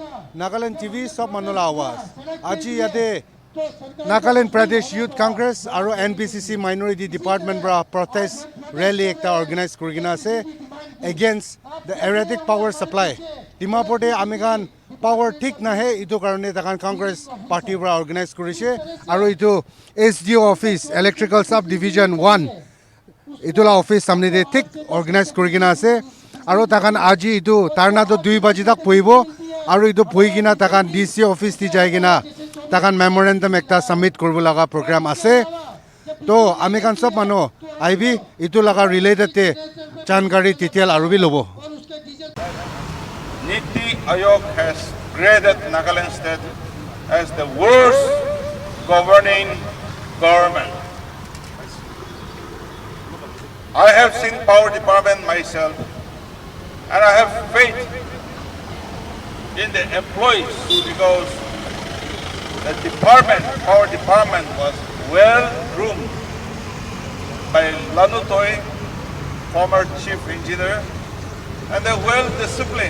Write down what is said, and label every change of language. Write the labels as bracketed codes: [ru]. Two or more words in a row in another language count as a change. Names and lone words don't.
[nag] Nagaland TV sab manula awas. Aji yate Nagaland Pradesh Youth Congress aro NPCC Minority Department bra [en] protest rally [nag] ekta organize kurigina ase [en] against the erratic power supply. [nag] Dimapur de amikhan power thik nahe itu karone takan Congress party bra organize kurise aro itu SDO office Electrical Sub Division 1 itula office samne de thik organize kurigina ase aro takan aji itu tarna to 2 baji tak puibo aro itu puigina takan DC office ti jaigina takan memorandum ekta submit korbo laga program ase to amikhan sob mano aibi itu laga related te janकारी detail aro bi lobo. [en] Niti Aayog has graded Nagaland State as the worst governing government. I have seen power department myself, and I have faith in the employees because the department, power department, was well groomed by Lanu Toy, former chief engineer, and they're well disciplined.